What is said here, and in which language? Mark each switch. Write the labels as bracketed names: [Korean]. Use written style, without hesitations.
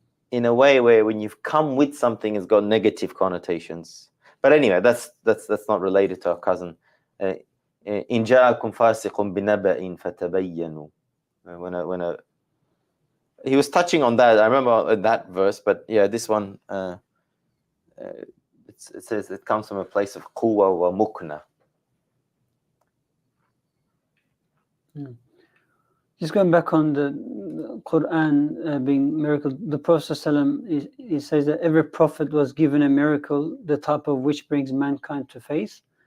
[English] In a way where when you've come with something, it's got negative connotations. But anyway, that's not related to our cousin. [Arabic] إن جاءكم فاسق بنبأ فتبينوا. [English] When he was touching on that, I remember that verse, but yeah, this one it says it comes from a place of quwwa wa mukna. Just going back on the Qur'an being miracle, the Prophet ﷺ, he says that every prophet was given a miracle, the type of which brings mankind to faith.